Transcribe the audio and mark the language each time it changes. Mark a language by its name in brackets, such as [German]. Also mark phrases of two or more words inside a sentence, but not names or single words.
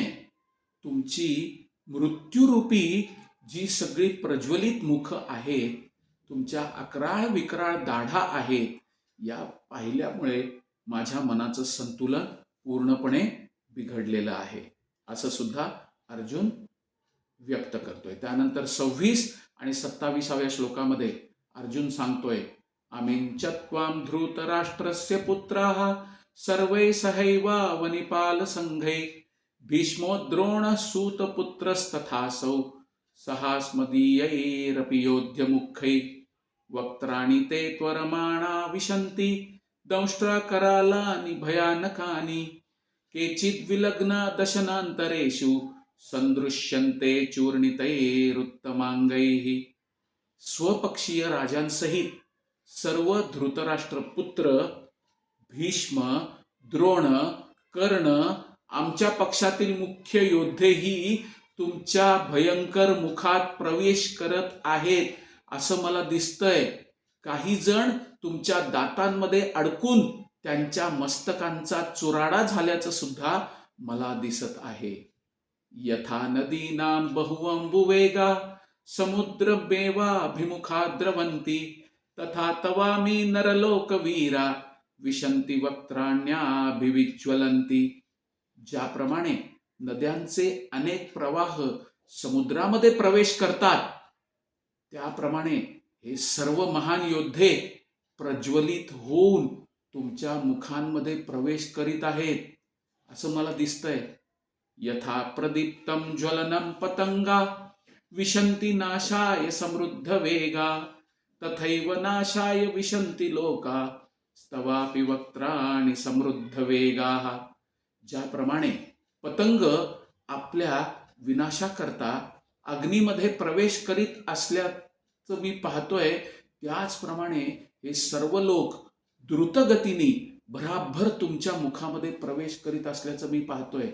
[Marathi] तुमची मृत्यूरूपी जी सगळी प्रज्वलित मुख आहेत, तुमच्या अकराळ विक्राळ दाढा आहेत, या पाहिल्यामुळे माझ्या मनाचं संतुलन पूर्णपणे बिघडलेलं आहे असं सुद्धा अर्जुन व्यक्त करतोय. त्यानंतर 26 आणि 27व्या श्लोकामध्ये अर्जुन सांगतोय, [Sanskrit] आमिंचत्वां धृतराष्ट्रस्य पुत्राः सर्वे सहैवावनिपाल संघै भीष्मो द्रोणः सूतपुत्रस्तथासौ सहास्मदीयैरपि योध्यमुखै वक्त्राणि ते त्वरमाणा विशन्ति दंष्ट्राकरालानि भयानकानि केचिद्विलग्ना दशनान्तरेषु संदृश्यन्ते चूर्णितैरुत्तमांगैः. [Marathi] स्वपक्षीय राजांसहित सर्व धृतराष्ट्र पुत्र भीष्म द्रोण, कर्ण, आमच्या पक्षातील मुख्य योद्धेही तुमच्या भयंकर मुखात प्रवेश करत आहेत असं मला दिसतंय. काही जण तुमच्या दातांमध्ये अडकून त्यांच्या मस्तकांचा चुराडा झाल्याचं सुद्धा मला दिसत आहे. [Sanskrit] यथा नदीनां बहुअंबुवेगा समुद्रमेवाभिमुखा द्रवन्ति तथा तवामी नरलोकवीरा विशन्ति वक्त्राण्याभिविज्वलन्ति. [Marathi] ज्याप्रमाणे नद्यांचे अनेक प्रवाह समुद्रामध्ये प्रवेश करतात, त्याप्रमाणे हे सर्व महान योद्धे प्रज्वलित होऊन तुमच्या मुखांमध्ये प्रवेश करीत आहेत असं मला दिसतंय. [Sanskrit] यथा प्रदीप्तम ज्वलनम पतंगा विशन्ति नाशाय समृद्ध वेगा तथैव नाशाय विशन्ति लोका स्तवापि वक्त्राणि समृद्ध वेगाः. [Marathi] ज्याप्रमाणे पतंग आपल्या विनाशाकरता अग्नीमध्ये प्रवेश करीत असल्याचं मी पाहतोय, त्याचप्रमाणे हे सर्व लोक द्रुतगतीने भराभर तुमच्या मुखामध्ये प्रवेश करीत असल्याचं मी पाहतोय.